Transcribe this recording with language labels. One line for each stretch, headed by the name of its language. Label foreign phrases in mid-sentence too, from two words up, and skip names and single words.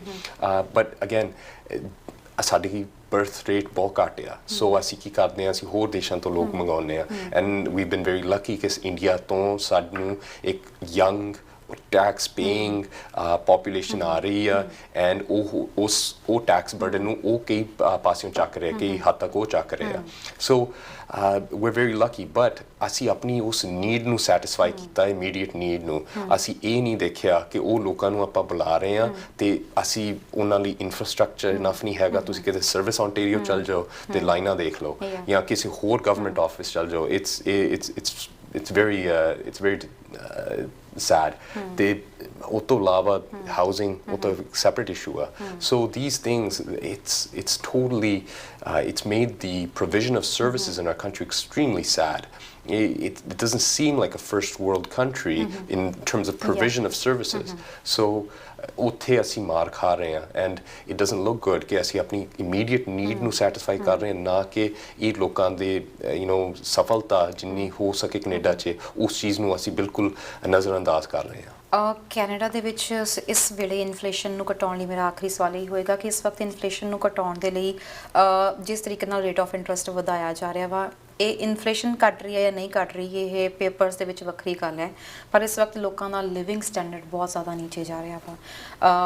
English: but again
Punjabi: ਸਾਡੀ ਬਰਥ ਰੇਟ ਬਹੁਤ ਘੱਟ ਆ, ਸੋ ਅਸੀਂ ਕੀ ਕਰਦੇ ਹਾਂ, ਅਸੀਂ ਹੋਰ ਦੇਸ਼ਾਂ ਤੋਂ ਲੋਕ ਮੰਗਾਉਂਦੇ ਹਾਂ,
English: and we been very lucky
Punjabi: ਕਿ ਇੰਡੀਆ ਤੋਂ ਸਾਨੂੰ ਇੱਕ
English: young tax paying population
Punjabi: ਆ ਰਹੀ ਆ, ਐਂਡ ਉਹ
English: tax burden
Punjabi: ਨੂੰ ਉਹ ਕਈ ਪਾਸਿਓਂ ਚੱਕ ਰਿਹਾ, ਕਈ ਹੱਦ ਤੱਕ ਉਹ ਚੱਕ ਰਿਹਾ। ਸੋ
English: we're very lucky, but
Punjabi: ਅਸੀਂ ਆਪਣੀ ਉਸ ਨੀਡ ਨੂੰ ਸੈਟਿਸਫਾਈ ਕੀਤਾ,
English: immediate need
Punjabi: ਨੂੰ। ਅਸੀਂ ਇਹ ਨਹੀਂ ਦੇਖਿਆ ਕਿ ਉਹ ਲੋਕਾਂ ਨੂੰ ਆਪਾਂ ਬੁਲਾ ਰਹੇ ਹਾਂ ਅਤੇ ਅਸੀਂ ਉਹਨਾਂ ਲਈ
English: infrastructure enough
Punjabi: ਨਹੀਂ ਹੈਗਾ। ਤੁਸੀਂ ਕਿਤੇ ਸਰਵਿਸ ਓਨਟੇਰੀਓ ਚੱਲ ਜਾਓ ਅਤੇ ਲਾਈਨਾਂ ਦੇਖ ਲਓ, ਜਾਂ ਕਿਸੇ ਹੋਰ
English: government office
Punjabi: ਚੱਲ ਜਾਓ,
English: it's very sad।
Punjabi: ਤੇ ਉਹ ਤੋਂ ਇਲਾਵਾ ਹਾਊਸਿੰਗ, ਉਹ ਤਾਂ
English: separate issue
Punjabi: ਆ।
English: So these things, it's totally it's made the provision of services in our country extremely sad. It doesn't seem like a first world country in terms of provision of services.
Punjabi: So ਉੱਥੇ ਅਸੀਂ ਮਾਰ ਖਾ ਰਹੇ ਹਾਂ,
English: and it doesn't look good
Punjabi: ਕਿ ਅਸੀਂ ਆਪਣੀ
English: immediate need
Punjabi: ਨੂੰ ਸੈਟਿਸਫਾਈ ਕਰ ਰਹੇ ਹਾਂ, ਨਾ ਕਿ ਇਹ ਲੋਕਾਂ ਦੇ ਸਫਲਤਾ ਜਿੰਨੀ ਹੋ ਸਕੇ ਕੈਨੇਡਾ 'ਚ, ਉਸ ਚੀਜ਼ ਨੂੰ ਅਸੀਂ ਬਿਲਕੁਲ ਨਜ਼ਰਅੰਦਾਜ਼ ਕਰ ਰਹੇ ਹਾਂ। ਕੈਨੇਡਾ ਦੇ ਵਿੱਚ ਇਸ ਵੇਲੇ ਇਨਫਲੇਸ਼ਨ ਨੂੰ ਘਟਾਉਣ ਲਈ ਮੇਰਾ ਆਖਰੀ ਸਵਾਲ ਇਹ ਹੋਏਗਾ ਕਿ ਇਸ ਵਕਤ ਇਨਫਲੇਸ਼ਨ ਨੂੰ ਘਟਾਉਣ ਦੇ ਲਈ ਜਿਸ ਤਰੀਕੇ ਨਾਲ
English: rate of interest
Punjabi: ਵਧਾਇਆ ਜਾ ਰਿਹਾ ਵਾ, ਇਹ ਇਨਫਲੇਸ਼ਨ ਘਟ ਰਹੀ ਹੈ ਜਾਂ ਨਹੀਂ ਘਟ ਰਹੀ, ਇਹ ਪੇਪਰਸ ਦੇ ਵਿੱਚ ਵੱਖਰੀ ਗੱਲ ਹੈ, ਪਰ ਇਸ ਵਕਤ ਲੋਕਾਂ ਦਾ
English: living standard
Punjabi: ਬਹੁਤ ਜ਼ਿਆਦਾ ਨੀਚੇ ਜਾ ਰਿਹਾ ਵਾ।